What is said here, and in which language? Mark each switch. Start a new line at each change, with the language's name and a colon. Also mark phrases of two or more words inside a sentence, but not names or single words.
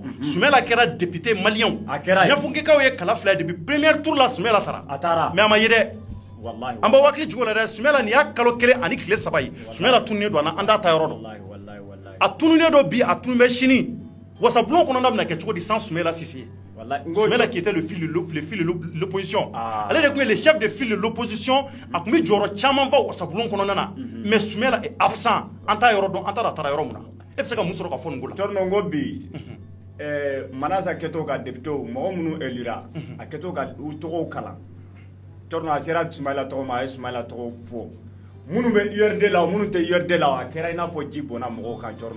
Bambara: Soumaïla kɛra député maliyɛnw Ɲafunkekaw ye kala fila
French: depuis premier tour
Bambara: la Soumaïla taara mais a ma ye dɛ an bɛ waati jugu la dɛ Soumaïla nin y'a kalo 1 ani tile 3 ye Soumaïla tununnen don an t'a ta yɔrɔ dɔn a tununnen don bi a tunu bɛ sini wasabulon kɔnɔna bɛna kɛ cogo di sans Soumaïla Cissé Soumaïla
French: qui était le fil de l'opposition
Bambara: ale de tun ye
French: le chef de file de l'opposition
Bambara: a tun bɛ jɔyɔrɔ caman fa wasabulon kɔnɔna na
French: mais Soumaïla est absent
Bambara: an t'a yɔrɔ dɔn an t'a taara yɔrɔ min na e bɛ se ka mun sɔrɔ ka fɔ nin ko la Cɔrɔnɔ n ko bi Manasa kɛtɔ ka député mɔgɔ minnu élira a kɛtɔ ka u tɔgɔw kalan Cɔrɔnɔ a sera Soumaïla tɔgɔ ma a ye Soumaïla tɔgɔ fɔ minnu bɛ URD la minnu tɛ URD la a kɛra i n'a fɔ ji bɔnna mɔgɔw kan Cɔrɔnɔ